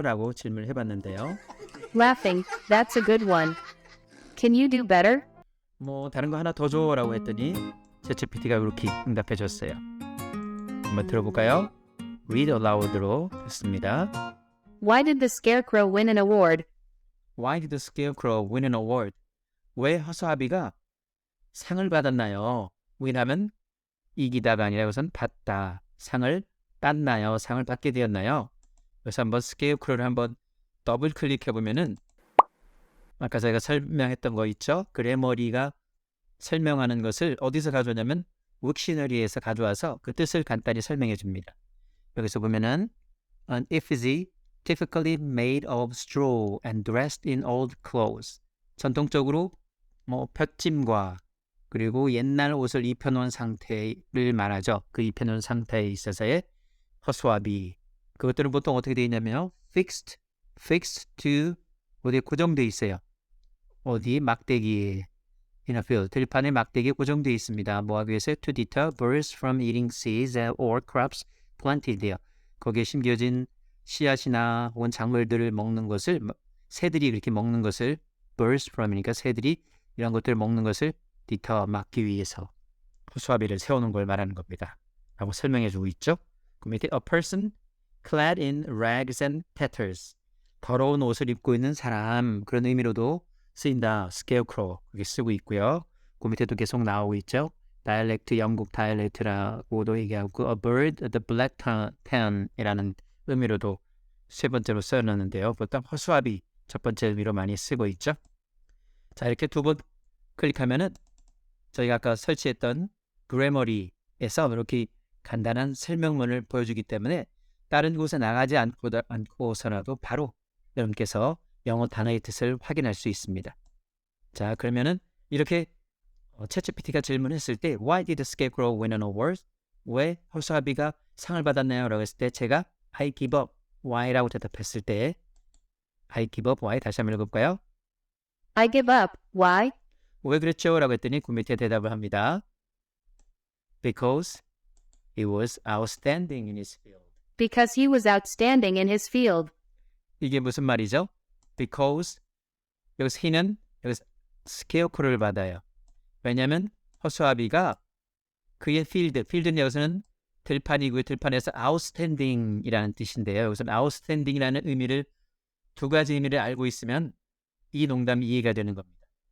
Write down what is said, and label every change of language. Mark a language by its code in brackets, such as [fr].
[ko] 라고 질문을 해봤는데요. [en] Laughing. That's a good one. Can you do better? [ko] 뭐 다른 거 하나 더 줘 라고 했더니 챗GPT가 이렇게 응답해 줬어요. 한번 들어볼까요? Read aloud로 했습니다. [en] Why did the scarecrow win an award? Why did the scarecrow win an award? [ko] 왜 허수아비가 상을 받았나요? win하면 이기다가 아니라 우선 받다. 상을 땄나요? 상을 받게 되었나요? 그래서 한번 scarecrow를 한번 더블 클릭해 보면은 아까 제가 설명했던 거 있죠? 그래머리가 설명하는 것을 어디서 가져오냐면 딕셔너리에서 가져와서 그 뜻을 간단히 설명해 줍니다. 여기서 보면은 [en] An effigy typically made of straw and dressed in old clothes. [ko] 전통적으로 뭐 볏짐과 그리고 옛날 옷을 입혀놓은 상태를 말하죠. 그 입혀놓은 상태에 있어서의 허수아비. 그것들은 보통 어떻게 되어 있냐면요. fixed to 어디에 고정되어 있어요. 어디 막대기에 in a field, 들판에 막대기에 고정되어 있습니다. 뭐하기 위해서 [en] to deter birds from eating seeds or crops planted there. [ko] 거기에 심겨진 씨앗이나 혹은 작물들을 먹는 것을 새들이 그렇게 먹는 것을 birds from이니까 새들이 이런 것들을 먹는 것을 deter 막기 위해서 허수아비를 세우는 걸 말하는 겁니다. 라고 설명해주고 있죠. 그 밑에 [en] a person clad in rags and tatters. [ko] 더러운 옷을 입고 있는 사람 그런 의미로도 쓰인다. scarecrow 그렇게 쓰고 있고요. 그 밑에도 계속 나오고 있죠. 다이얼렉트 영국 다이얼렉트라고도 얘기하고 a bird the black tan이라는 의미로도 세 번째로 써놨는데요. 보통 허수아비 첫 번째 의미로 많이 쓰고 있죠. 자, 이렇게 두 번 클릭하면은 저희가 아까 설치했던 그래머리에서 이렇게 간단한 설명문을 보여주기 때문에 다른 곳에 나가지 않고서라도 바로 여러분께서 영어 단어의 뜻을 확인할 수 있습니다. 자, 그러면은 이렇게 챗GPT가 질문했을 때 [en] Why did the scarecrow win an award? [ko] 왜 허수아비가 상을 받았나요? 라고 했을 때 제가 [en] I give up why [ko] 라고 대답했을 때 I give up why 다시 한번 읽어볼까요? [en] I give up. Why? [ko] 왜 그랬죠? 라고 했더니 그 밑에 대답을 합니다. [en] Because he was outstanding in his field. Because he was outstanding in his field. [ko] 이게 무슨 말이죠? Because 여기서 he는 여기서 scarecrow를 받아요. 왜냐하면 허수아비가 그의 필드는 여기서는 들판이고요. 들판에서 outstanding이라는 뜻인데요. 여기서는 outstanding이라는 의미를 두 가지 의미를 알고 있으면 이 농담이 이해가 되는 겁니다.